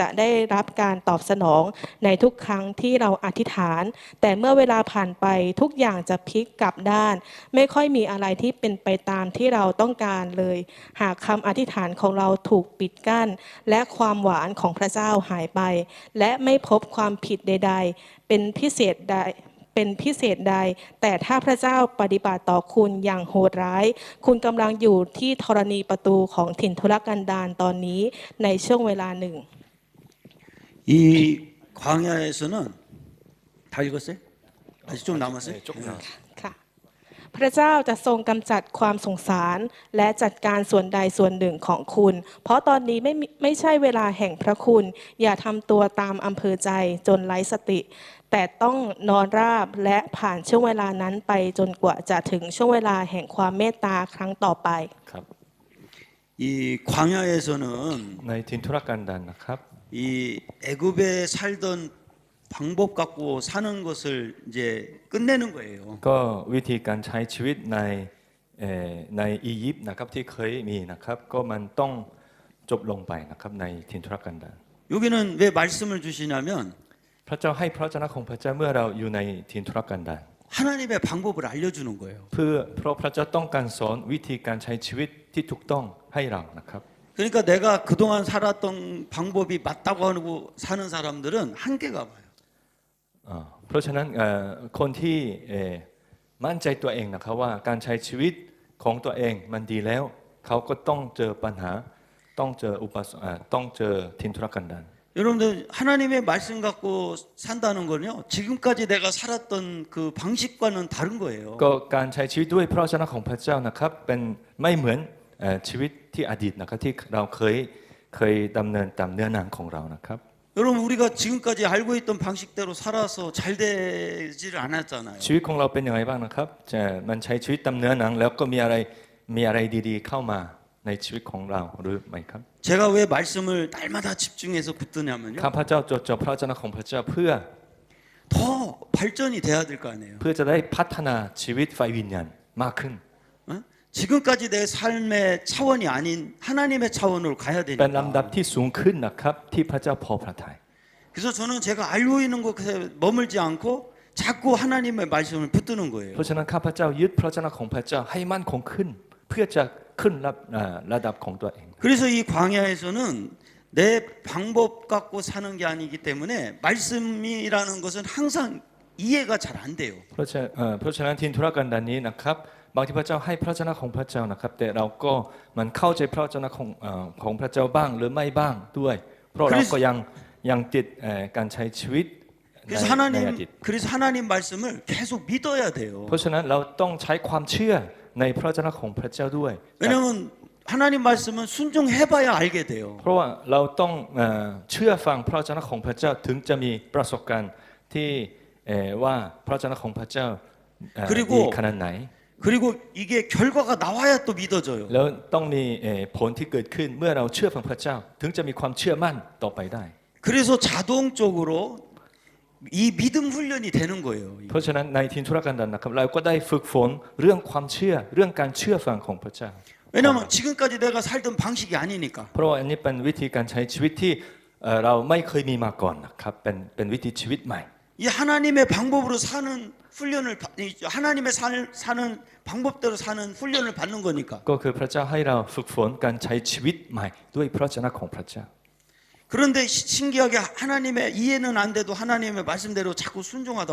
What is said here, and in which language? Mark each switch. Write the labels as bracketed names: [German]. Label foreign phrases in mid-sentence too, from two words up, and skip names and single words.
[Thai] ได้รับการตอบสนองในทุกครั้งที่เราอธิษฐานแต่เมื่อเวลาผ่านไปทุกอย่างจะพลิกกลับด้านไม่ค่อยมีอะไรที่เป็นไปตามที่เราต้องการเลยหากคำอธิษฐานของเราถูกปิดกั้นและความหวานของพระเจ้าหายไปและไม่พบความผิดใดๆเป็นพิเศษใดแต่ถ้าพระเจ้าปฏิบัติต่อคุณอย่างโหดร้ายคุณกำลังอยู่ที่ธรณีประตูของถิ่นทุรกันดารตอนนี้ในช่วงเวลาหนึ่ง [Korean] 이 광야에서는 다 읽었어요? 아직 좀 남았어요? 네, 조금 남았어요. [Thai] ค่ะพระเจ้าจะทรงกำจัดความสงสารและจัดการส่วนใดส่วนหนึ่งของคุณเพราะตอนนี้ไม่ใช่เวลาแห่งพระคุณอย่าทำตัวตามอำเภอใจจนไร้สติแต่ต้องนอนราบและผ่านช่วงเวลานั้นไปจนกว่าจะถึงช่วงเวลาแห่งความเมตตาครั้งต่อไป ครับ [Korean] 이 광야에서는 [Thai] ในทินทุรกันดารนะครับ [Korean] 이 애굽에 살던 방법 갖고 사는 것을 이제 끝내는 거예요. [Thai] ก็วิธีการใช้ชีวิตในอียิปต์นะครับที่เคยมีนะครับก็มันต้องจบลงไปนะครับในทินทุรกันดาร [Korean] 여기는 왜 말씀을 주시냐면 [Thai] พระเจ้าให้พระเจ้าของพระเจ้าเมื่อเราอยู่ในทินทุรกันดาร [Korean] 하나님의 방법을 알려주는 거예요. [Thai] เพื่อเพราะพระเจ้าต้องการสอนวิธีการใช้ชีวิตที่ถูกต้องให้เรานะครับ [Korean] 그러니까 내가 그동안 살았던 방법이 맞다고 하고 사는 사람들은 한계가 봐요. [Thai] เพราะฉะนั้นคนที่มั่นใจตัวเองนะครับว่าการใช้ชีวิตของตัวเองมันดีแล้วเขาก็ต้องเจอปัญหาต้องเจอต้องเจอทินทุรกันดาร [Korean] 여러분들 하나님의 말씀 갖고 산다는 거는요. 지금까지 내가 살았던 그 방식과는 다른 거예요. [Thai] ก็การใช้ชีวิตด้วยพระวจนะของพระเจ้านะครับเป็นไม่เหมือนชีวิตที่อดีตนะครับที่เราเคยเคยดำเนินตามเนื้อหนังของเรานะครับ [Korean] 여러분 우리가 지금까지 알고 있던 방식대로 살아서 잘 되지를 않았잖아요. [Thai] ชีวิตของเราเป็นยังไงบ้างนะครับจะมันใช้ชีวิตตามเนื้อหนังแล้วก็มีอะไรดีๆเข้ามาในชีวิตของเราหรือไม่ครับ [Korean] 제가 왜 말씀을 날마다 집중해서 붙드냐면요. [Thai] ข้าพเจ้าจดจ่อพระวจนะของพระเจ้าเพื่อ [Korean] 더 발전이 돼야 될 거 아니에요. [Thai] เพื่อจะได้พัฒนาชีวิตไฟวิญญาณมากขึ้น [Korean] 어? 지금까지 내 삶의 차원이 아닌 하나님의 차원으로 가야 [Thai] เป็นลำดับ [Korean] 되니까. [Thai] ที่สูงขึ้นนะครับที่พระเจ้าพอพระทัย [Korean] 그래서 저는 제가 알고 있는 곳에 머물지 않고 자꾸 하나님의 말씀을 붙드는 거예요. [Thai] เพราะฉะนั้นข้าพเจ้ายึดพระวจนะของพระเจ้าให้มั่นคงขึ้น เพื่อจะขึ้นระดับของตัวเอง [Korean] 그래서 이 광야에서는 내 방법 갖고 사는 게 아니기 때문에 말씀이라는 것은 항상 이해가 잘 안 돼요. [Thai] เพราะฉะนั้นทินธุรกันดารนี้นะครับบางที่พระเจ้าให้พระวจนะของพระเจ้านะครับแต่เราก็มันเข้าใจพระวจนะของพระเจ้าบ้างหรือไม่บ้างด้วย เพราะเราก็ยังติดการใช้ชีวิต [Korean] 그래서 [Thai] ในอดีต [Korean] 그래서 하나님 말씀을 계속 믿어야 돼요. [Thai] เพราะฉะนั้นเราต้องใช้ความเชื่อในพระวจนะของพระเจ้าด้วย [Korean] 왜냐하면 하나님 말씀은 순종해봐야 알게 돼요. [Thai] เพราะว่าเราต้องเชื่อฟังพระวจนะของพระเจ้าถึงจะมีประสบการณ์ที่ว่าพระวจนะของพระเจ้าดีขนาดไหน [Korean] 그리고 이게 결과가 나와야 또 믿어져요. [Thai] แล้วต้องมีผลที่เกิดขึ้นเมื่อเราเชื่อฟังพระเจ้า ถึงจะมีความเชื่อมั่นต่อไปได้ [Korean] 그래서 자동적으로 이 믿음 훈련이 되는 거예요. [Thai] เพราะฉะนั้นในทินธุรกันดารนะครับเราก็ได้ฝึกฝนเรื่องความเชื่อเรื่องการเชื่อฟังของพระเจ้า [Korean] 왜냐하면 지금까지 내가 살던 방식이 아니니까. [Thai] เพราะว่าอันนี้เป็นวิธีการใช้ชีวิตที่เราไม่เคยมีมาก่อนนะครับเป็นวิธีชีวิตใหม่ [Korean] 이 하나님의 방법으로 사는 훈련을 하나님의 사는 방법대로 사는 훈련을 받는 거니까. [Thai] ก็คือพระเจ้าให้เราฝึกฝนการใช้ชีวิตใหม่ด้วยพระวจนะของพระเจ้า [Korean] 그런데 신기하게 하나님의 이해는 안 돼도 하나님의 말씀대로 자꾸 순종하다